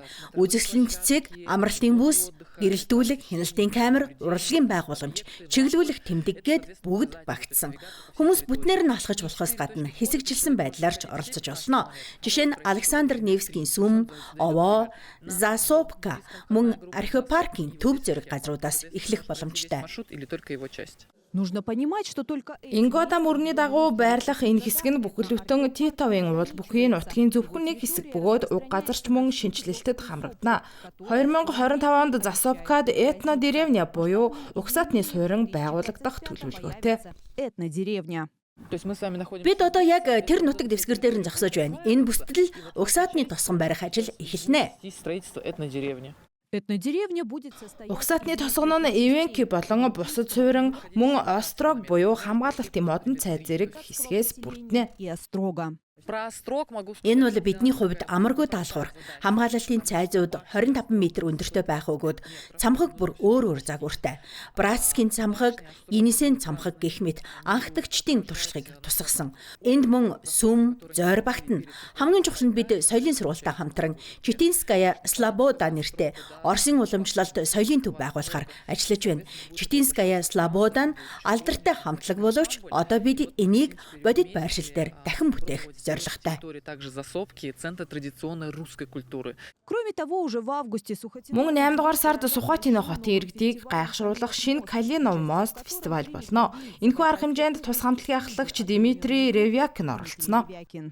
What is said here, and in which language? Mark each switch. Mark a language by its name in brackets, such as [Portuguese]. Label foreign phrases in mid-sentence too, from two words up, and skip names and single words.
[Mongolian] Үзэсгэлэн цэцэг, амралтын бүс, гэрэлтүүлэг, хяналтын камер, урлагийн байгууламж, чиглүүлэх тэмдэг гээд бүгд багтсан. Хүмүүс бүтнээр нь алхаж болохоос гадна хэсэгжилсэн байдлаар ч оролцож болно. Жишээ нь Александр Невскийн сүм, овоо, Засопка мөн археопаркийн төв зэрэг газруудаас эхлэх боломжтой. [Russian] Нужно понимать, что только [Mongolian] Ингода мөрний дагуу байрлах энэ хэсэг нь бүхэл бүтэн Титовын уул бүхий нутгийн зөвхөн нэг хэсэг бөгөөд уг газарч мөн шинжилэлтэд хамрагдана. 2025 онд Засопкад [Russian] этно деревня [Mongolian] буюу угсаатны суурин байгуулагдах төлөвлөгөөтэй. этнодеревня. Бид одоо яг тэр нутаг дэвсгэр дээр нь зогсож байна. Энэ бүсдэл угсаатны тосгон барих ажил эхэлнэ. [Russian] Этнодеревня будет состоять [Mongolian] Угсаатны тосгон нь Ивенки болон бусад суурин мөн Острог буюу хамгаалалтын модон цай зэрэг хэсгээс бүрднэ. [Russian] и острога. [Mongolian] Энэ бол бидний хувьд амаргүй даалгавар. Хамгаалалтын цайзууд 25 м өндөртэй байх өгөөд цамхаг бүр өөр загвартай. Братскийн цамхаг, Инисен цамхаг гэх мэт анхдагчдын туршлагыг тусгасан. Энд мөн сүм, зойр багтана. Хамгийн чухал нь бид соёлын сургуультай хамтран Читинская Слобода нэртэй Оросын уламжлалт соёлын төв байгуулахаар ажиллаж байна. Читинская Слобода нь алдартай хамтлаг боловч одоо бид энийг бодит байршил дээр дахин бүтээх зорилготой. [Russian] Также Засопки, центр традиционной русской культуры. Кроме того, уже в августе Сухотино [Mongolian] Мөн 8 дугаар сард Сухотино хотын иргэдийг гайхшруулах шинэ Калинов мост фестиваль болно. Энэхүү арга хэмжээнд тус хамтлагийн ахлагч Дмитрий Ревякин оролцсноо. Ревякин.